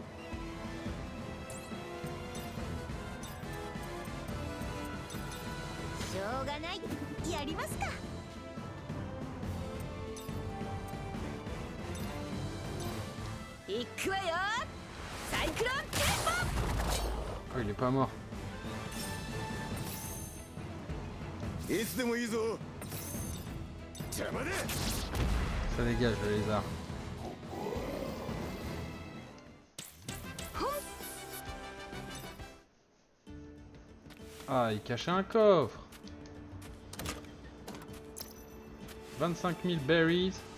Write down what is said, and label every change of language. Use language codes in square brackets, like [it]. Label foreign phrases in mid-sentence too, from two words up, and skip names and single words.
[ja] しょうがない。やりますか。行くわよ。サイクロンテン [fr] Oh, il est pas mort. [ja] いつでもいいぞ。邪魔だ。 [fr] Ça dégage le lézard. Ah, il cachait un coffre. 25 000 berries.